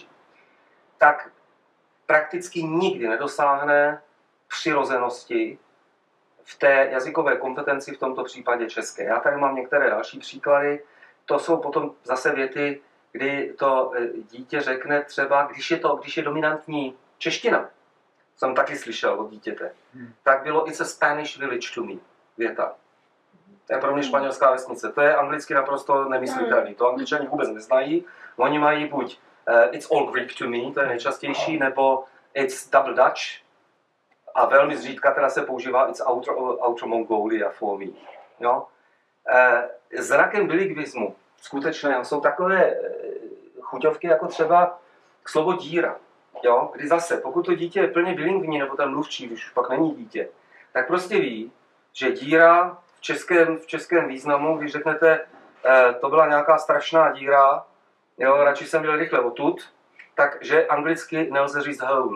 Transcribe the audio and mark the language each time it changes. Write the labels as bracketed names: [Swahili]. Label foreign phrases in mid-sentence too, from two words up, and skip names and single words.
[Czech] Tak prakticky nikdy nedosáhne přirozenosti v té jazykové kompetenci, v tomto případě české. Já tady mám některé další příklady. To jsou potom zase věty, kdy to dítě řekne třeba, když je dominantní čeština, jsem taky slyšel od dítěte, tak bylo [English] it's a Spanish village to me, [Czech] věta. To je pro mě španělská vesnice. To je anglicky naprosto nemyslitelný. To Angličani vůbec neznají. Oni mají buď [English] it's all Greek to me, [Czech] to je nejčastější, nebo [English] it's double Dutch. [Czech] A velmi zřídka teda se používá [English] it's outer Mongolia for me. [Czech] Jo? Zrakem bilingvismu skutečně jsou takové chuťovky jako třeba slovo díra. Jo? Kdy zase, pokud to dítě je plně bilingvní, nebo ten mluvčí, když už pak není dítě, tak prostě ví, že díra v českém významu, když řeknete, to byla nějaká strašná díra, jo, radši jsem byl rychle odtud, takže anglicky nelze říct hole.